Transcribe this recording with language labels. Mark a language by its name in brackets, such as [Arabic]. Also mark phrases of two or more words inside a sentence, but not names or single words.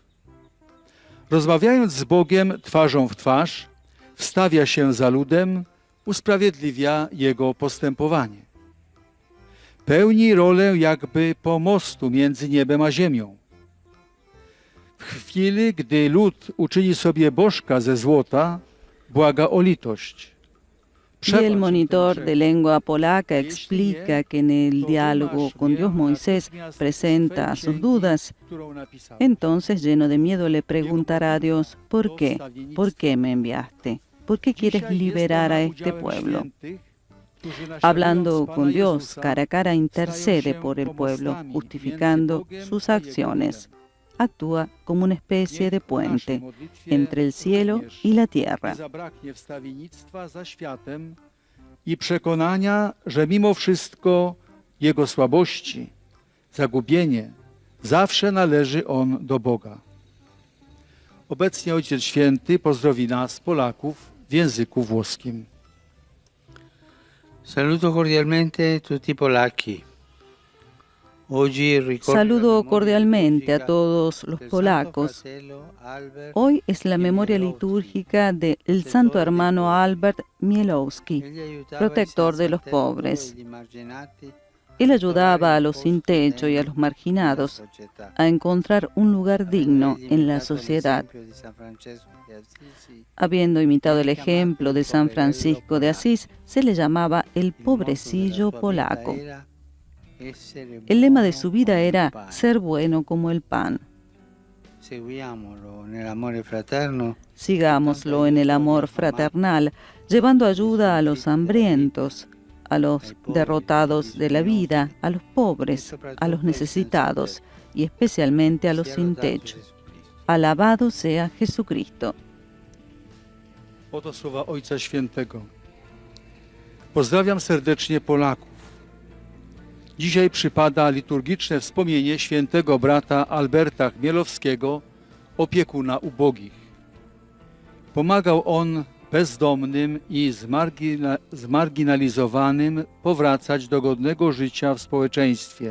[Polish] Rozmawiając z Bogiem twarzą w twarz, wstawia się za ludem, usprawiedliwia jego postępowanie. Pełni rolę jakby pomostu między niebem a ziemią. W chwili, gdy lud uczyni sobie bożka ze złota, błaga o litość. [Spanish] Y el monitor de lengua polaca explica que en el diálogo con Dios Moisés presenta sus dudas. Entonces, lleno de miedo, le preguntará a Dios, ¿por qué? ¿Por qué me enviaste? ¿Por qué quieres liberar a este pueblo? Hablando con Dios cara a cara, intercede por el pueblo, justificando sus acciones. Actúa como una especie de puente entre el cielo y la tierra. [Polish] I przekonania, że mimo wszystko jego słabości, zagubienie, zawsze należy on do Boga. Obecnie Ojciec Święty pozdrowi nas, Polaków, w języku włoskim. [Italian] Saluto cordialmente tutti polacchi. [Spanish] Saludo cordialmente a todos los polacos. Hoy es la memoria litúrgica del santo hermano Albert Mielowski, protector de los pobres. Él ayudaba a los sin techo y a los marginados a encontrar un lugar digno en la sociedad. Habiendo imitado el ejemplo de San Francisco de Asís, se le llamaba el pobrecillo polaco. El lema de su vida era ser bueno como el pan. [Italian] seguiamolo nell'amore fraterno. [Spanish] Sigámoslo en el amor fraternal, llevando ayuda a los hambrientos, a los derrotados de la vida, a los pobres, a los necesitados y especialmente a los sin techo. Alabado sea Jesucristo. [Polish] Oto słowa Ojca Świętego. Pozdrawiam serdecznie Polaków. Dzisiaj przypada liturgiczne wspomnienie świętego brata Alberta Chmielowskiego, opiekuna ubogich. Pomagał on bezdomnym i zmarginalizowanym powracać do godnego życia w społeczeństwie.